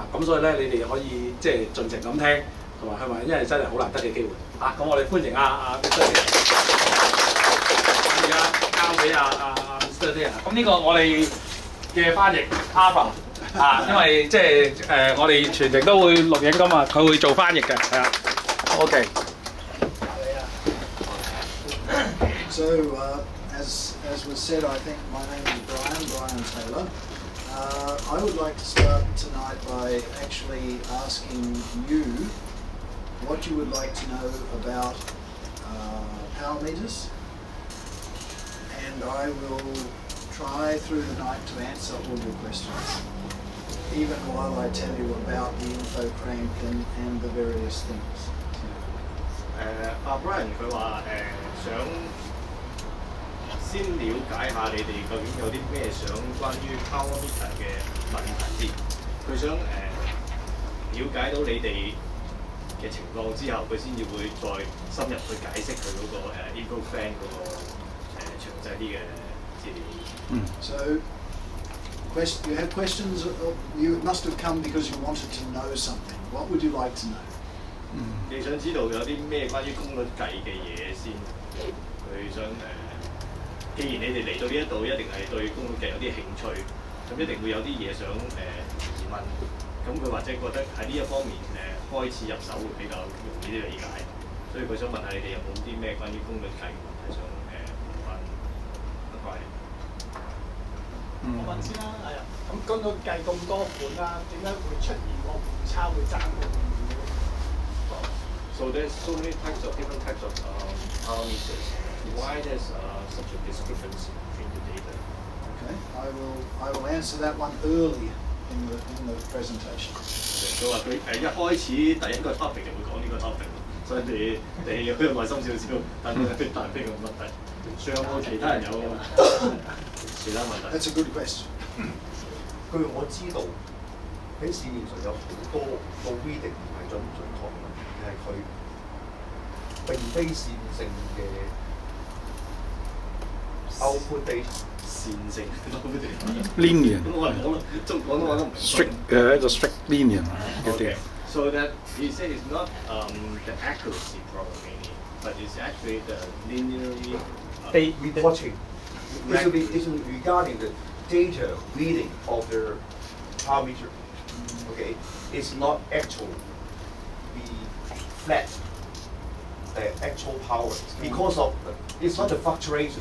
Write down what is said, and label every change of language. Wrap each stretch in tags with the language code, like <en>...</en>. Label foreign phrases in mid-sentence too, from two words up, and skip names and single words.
<yue>咁所以咧，你哋可以即係盡情咁聽，同埋去問，因為真係好難得嘅機會嚇。咁我哋歡迎阿 Mr. Taylor。咁而家交俾阿 Mr. Taylor。咁呢個我哋嘅翻譯 Alpha。因為即係我哋全程都會錄影㗎嘛，佢會做翻譯嘅，係啊。OK。</yue> <en>So as was said, I think my name is Bryan Taylor. I would like to start tonight by actually asking you what you would like to know about power meters, and I will try through the night to answer all your questions.Even while I tell you about the InfoCrank and the various things.</en> <yue>Bryan 佢話想先了解下你哋究竟有啲咩想關於</yue> <en>power meter</en> <yue>嘅問題先。佢想了解到你哋嘅情況之後，佢先至會再深入去解釋佢嗰個InfoCrank 嗰個詳細啲嘅資料。</yue> <en>So.You have questions, you must have come because you wanted to know something. What would you like to know?</en> <yue>你想知道有啲咩關於功率計嘅嘢先？佢想既然你哋嚟到呢一度，一定係對功率計有啲興趣，咁一定會有啲嘢想疑問。咁佢或者覺得喺呢一方面開始入手會比較容易啲理解，所以佢想問下你哋有冇啲咩關於功率計嘅問題想問翻Bryan。我問先啦，係啊。咁功率計咁多款啦，點解會出現個誤差會爭到咁遠？</yue> <en>So there's so many types of different types of power meters. Why there's such a discrepancy between the data? Okay, I will answer that one early in the presentation.</en> <yue>佢話佢一開始第一個 topic 就會講呢個 topic， 所以你有耐心少少，等佢答呢個問題。仲有冇其他人有其他問題</yue> <en>That's a good question.</en> <yue>據我知道喺市面上有好多個 reading 唔係準唔準確嘅問題，係佢並非線性嘅</yue> <en>output data。</en> <yue>線性</yue> <en>linear。</en> <yue>咁我講中廣東話都唔 strict 一個</yue> <en>strict linear</en> <yue>嘅啲。</yue> <en>So that he said it's not the accuracy problem mainly, but it's actually the linearly reporting. It's regarding the data reading of the power meter. Okay, it's not actual the flat actual power because of it's not the fluctuations.</en>